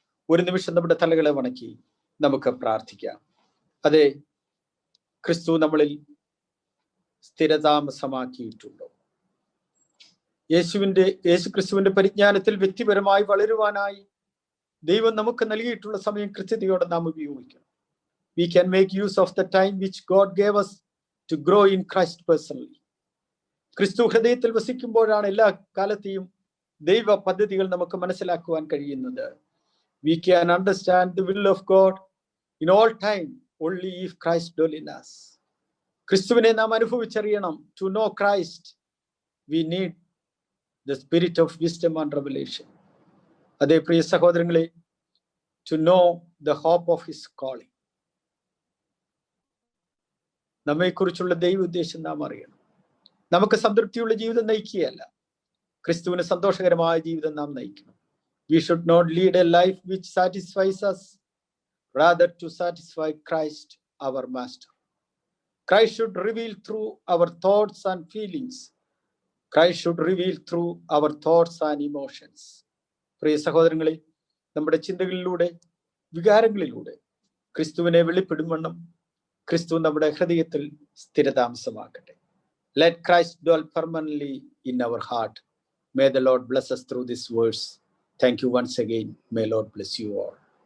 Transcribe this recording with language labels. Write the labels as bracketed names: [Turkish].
[Malayalam] ഒരു നിമിഷം നമ്മുടെ തലകളെ വണക്കി നമുക്ക് പ്രാർത്ഥിക്കാം. അതെ, ക്രിസ്തു നമ്മളിൽ സ്ഥിരതാമസമാക്കിയിട്ടുണ്ടോ? യേശു ക്രിസ്തുവിന്റെ പരിജ്ഞാനത്തിൽ വ്യക്തിപരമായി വളരുവാനായി ദൈവം നമുക്ക് നൽകിയിട്ടുള്ള സമയം കൃത്യതയോടെ നാം ഉപയോഗിക്കണം. [English] We can make use of the time which God gave us to grow in Christ personally. [Malayalam] ക്രിസ്തു ഹൃദയത്തിൽ വസിക്കുമ്പോഴാണ് എല്ലാ കാലത്തെയും ദൈവ പദ്ധതികൾ നമുക്ക് മനസ്സിലാക്കുവാൻ കഴിയുന്നത്. [English] We can understand the will of God in all time only if Christ dwells in us. [Malayalam] ക്രിസ്തുവിനെ നാം അനുഭവിച്ചറിയണം. [English] To know Christ, we need the spirit of wisdom and revelation. [Malayalam] അതേ പ്രിയ സഹോദരങ്ങളെ, [English] to know the hope of his calling. [Malayalam] നമ്മെക്കുറിച്ചുള്ള ദൈവ ഉദ്ദേശം നാം അറിയണം. നമുക്ക് സംതൃപ്തിയുള്ള ജീവിതം നയിക്കുകയല്ല, ക്രിസ്തുവിന് സന്തോഷകരമായ ജീവിതം നാം നയിക്കണം. [English] We should not lead a life which satisfies us, rather to satisfy Christ, our master. Christ should reveal through our thoughts and feelings. Christ should reveal through our thoughts and emotions. [Malayalam] പ്രിയ സഹോദരങ്ങളെ, നമ്മുടെ ചിന്തകളിലൂടെ, വികാരങ്ങളിലൂടെ ക്രിസ്തുവിനെ വെളിപ്പെടുവണ്ണം ക്രിസ്തു നമ്മുടെ ഹൃദയത്തിൽ സ്ഥിരതാമസമാക്കട്ടെ. [English] Let Christ dwell permanently in our heart. May the Lord bless us through this verse. Thank you once again. May Lord bless you all.